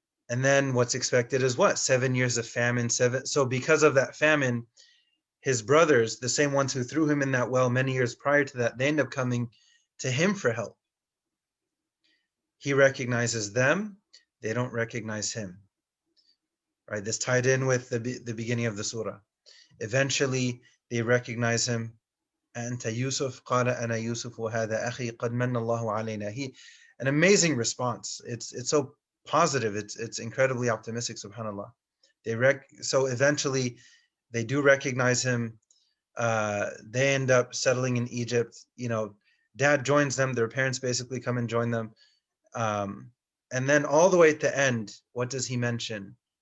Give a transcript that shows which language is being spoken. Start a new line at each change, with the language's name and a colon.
English: And then what's expected is what? 7 years of famine. So because of that famine, his brothers, the same ones who threw him in that well many years prior to that, they end up coming to him for help. He recognizes them, they don't recognize him. Right? This tied in with the beginning of the surah. Eventually, they recognize him.
Arabic: أنت يوسف قال أنا يوسف وهذا أخي قد من الله علينا.
English: An amazing response. It's so positive. It's incredibly optimistic. Subhanallah. So eventually, they do recognize him. They end up settling in Egypt. Dad joins them. Their parents basically come and join them. And then all the way at the end, what does he mention?